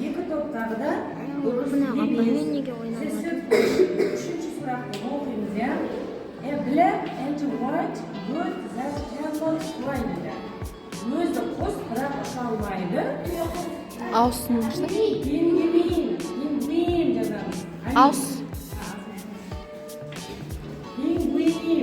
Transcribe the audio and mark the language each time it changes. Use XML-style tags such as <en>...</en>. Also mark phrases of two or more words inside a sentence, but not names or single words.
<kk>топтағы да дұрыс емес. Үшінші сұрақты оқимыз, ja?</kk> <en>A black and white bird that cannot fly дейді.</en> <kk>Өзі құс, бірақ ұша алмайды. Аусын Пингвин жазамыз. Аус. Пингвин.</kk>